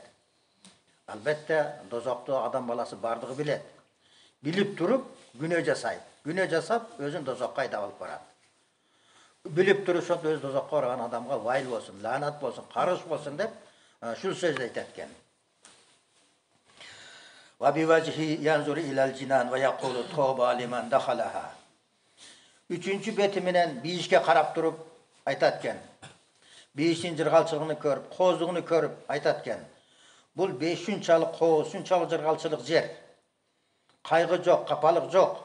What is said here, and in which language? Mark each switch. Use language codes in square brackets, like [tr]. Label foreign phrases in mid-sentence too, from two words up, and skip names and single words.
[ky] Албетте, дозокту адам баласы бардыгы билет. Билип туруп, күнөө жасайт. Күнөө жасап, өзүн дозокко айдап алып барат. Билип туруп, ошол өз дозокко барган адамга вайыл болсун, лаанат болсун, каргыш болсун деп шул сөздү айтат экен. [ar] وبوجهه ينظر إلى الجنان ويقول طوبى لمن دخلها. [ky] Үчүнчү бети менен бийишке карап туруп айтат экен. Бийиштин жыргалчылыгын көрүп, кооздугун көрүп айтат экен. Бул бейиш шунчалык кооз, шунчалык жыргалчылык жер. Кайгы жок, капалык жок.